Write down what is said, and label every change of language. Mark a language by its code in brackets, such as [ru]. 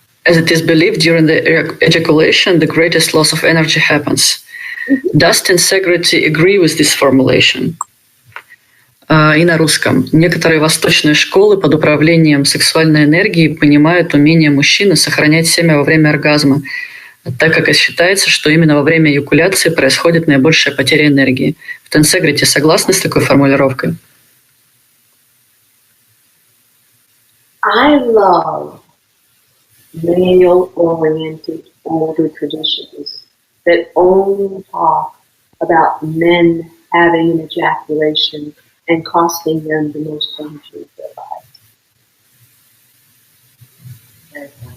[en] As it is believed during the ejaculation, the greatest loss of energy happens. Does Tensegriti agree with this formulation? [ru] И на русском. Некоторые восточные школы под управлением сексуальной энергии понимают умение мужчины сохранять семя во время оргазма, так как считается, что именно во время эякуляции происходит наибольшая потеря энергии. В Тенсегрити согласны с такой формулировкой? [en] I love male-oriented older traditions that only talk about men having an ejaculation and costing them the most energy of their lives.